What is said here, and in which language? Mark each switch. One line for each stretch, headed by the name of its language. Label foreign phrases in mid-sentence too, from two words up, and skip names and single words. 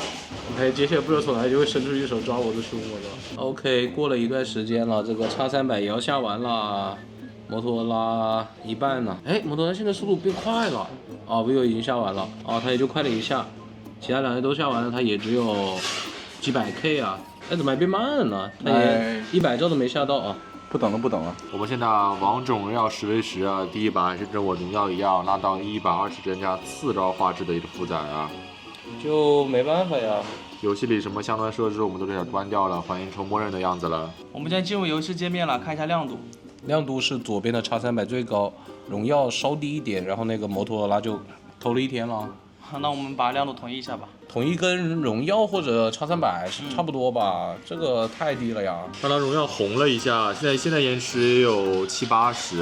Chinese: OK， 接下來不知道從哪裡就會伸出一手抓我的胸，我的。OK， 過了一段時間了，這個X300也要下完了，摩托羅拉一半了。哎，摩托羅拉現在速度變快了啊 ，vivo 已經下完了啊，它也就快了一下，其他2台都下完了，它也只有幾百 K 啊，哎，怎麼還變慢了呢？它也100兆都沒下到啊。不等了，不等了。我們現在王者榮耀 10v10 啊，第一把還是跟我榮耀一樣，拉到120幀加4兆畫質的一個負載啊。就沒辦法呀。遊戲裡什麼相關設置我們都給它關掉了，歡迎抽默認的樣子了。我們現在進入遊戲界面了，看一下亮度。亮度是左邊的X300最高，榮耀稍低一點，然後那個摩托羅拉就偷了一天了。那我們把亮度統一一下吧。統一跟榮耀或者X300是差不多吧？這個太低了呀。剛剛榮耀紅了一下，現在延遲也有70-80。